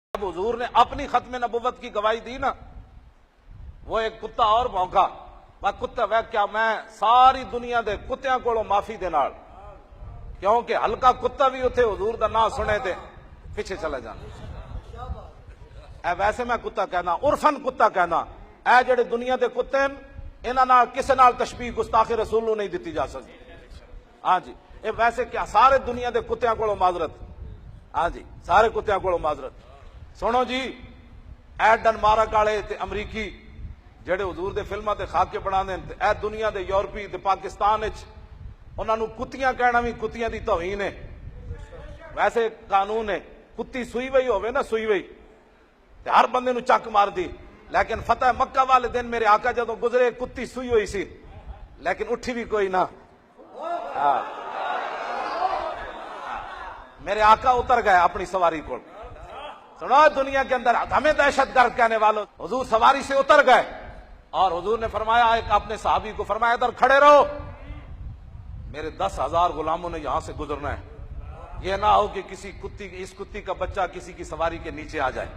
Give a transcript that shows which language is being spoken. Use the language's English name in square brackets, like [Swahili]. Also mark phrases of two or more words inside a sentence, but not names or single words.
[Urdu] جب حضور نے اپنی ختم نبوت کی گواہی دی نا، وہ ایک کتا اور بھونکا، وہ کتا وہ کیا [Punjabi] میں ساری دنیا دے کتیاں کولوں معافی دے نال، کیونکہ ہلکا کتا بھی اتھے حضور دا نام سنے تے پیچھے چلا جانا۔ اے ویسے میں کتا کہنا، عرفن کتا کہنا، اے جڑے دنیا دے کتے ہیں انہاں نال کسے نال تشبیہ گستاخ رسول نوں نہیں دتی جا سکتی۔ ہاں جی، اے ویسے کیا سارے دنیا دے کتیاں کولوں معذرت، ہاں جی سارے کتیاں کولوں معذرت۔ سنو جی، اے ڈنمارک والے تے امریکی جڑے حضور دے فلماں تے خاکے بناندے تے اے دنیا دے یورپی تے پاکستان وچ انہاں نوں کتیاں کہنا بھی کتیاں دی توہین ہے۔ ویسے قانون ہے کتی سوئی وئی ہوے نا، سوئی وئی تے ہر بندے نوں چک مار دی، لیکن فتح مکہ والے دن میرے آقا جدوں گزرے کتی سوئی ہوئی سی لیکن اٹھی بھی کوئی نہ۔ [Urdu] میرے آقا اتر گئے اپنی سواری کو۔ سنو دنیا کے اندر ہمیں دہشت گرد کہنے والوں، حضور سواری سے اتر گئے اور حضور نے فرمایا ایک اپنے صحابی کو فرمایا ادھر کھڑے رہو، میرے 10,000 غلاموں نے یہاں سے گزرنا ہے، یہ نہ ہو کہ کسی کتی اس کتی کا بچہ کسی کی سواری کے نیچے آ جائے۔